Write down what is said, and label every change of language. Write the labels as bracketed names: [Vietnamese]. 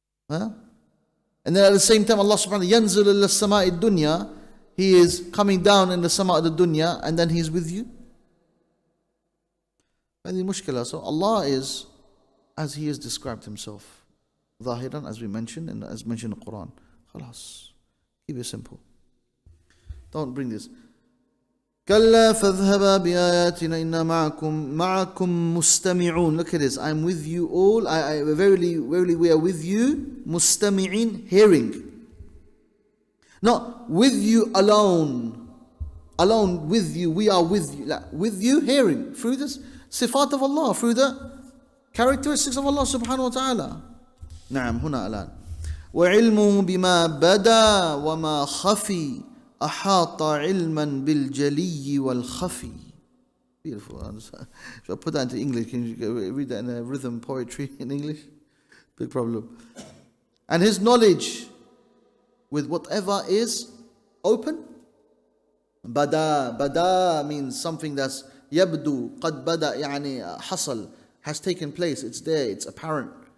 [English] Huh? And then at the same time Allah subhanahu wa ta'ala, [Arabic] يَنزِلُ إِلَى السَّمَاءِ الدُّنْيَا, [English] He is coming down in the sama of the dunya and then He's with you. [Arabic] هذه مشكلة. [English] So Allah is as He has described Himself. ظاهرا, as we mentioned, and as mentioned in the Quran. خلاص. Keep it simple. Don't bring this. [Arabic] كلا فاذهبا بآياتنا إنا معكم مستمعون. [English] Look at this. I'm with you all. Verily we are with you. مستمعين, hearing. Not with you alone. Alone with you. We are with you. Like, with you, hearing. Through the sifat of Allah. Through the characteristics of Allah subhanahu wa ta'ala. [Arabic] نعم هنا الآن. وعلمه بما بدا وما خفي أحاط علما بالجلي والخفي. [English] Beautiful. Should I put that into English? Can you read that in a rhythm poetry in English? Big problem. And His knowledge with whatever is open. Bada means something that's yabdu, qad bada, [Arabic] يعني حصل, [English] has taken place, it's there, it's apparent.